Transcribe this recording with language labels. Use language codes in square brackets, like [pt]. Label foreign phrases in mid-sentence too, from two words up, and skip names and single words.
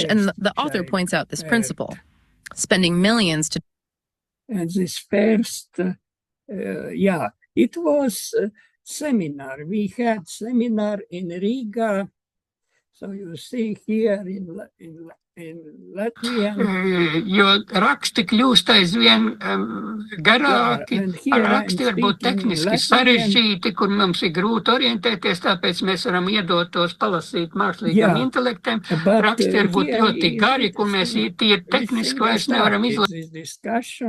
[en] And the author points out this principle, spending millions to... And this first, it was seminar. We had seminar in Riga. So you see here in Latvia. [lv] Jo raksti kļūst aizvien garāki, raksti varbūt tehniski sarežģīti, kur mums ir grūti orientēties, tāpēc mēs varam iedot tos palasīt mākslīgam intelektam. Raksti varbūt ļoti gari, kur mēs tie tehniski vairs nevaram izlasīt.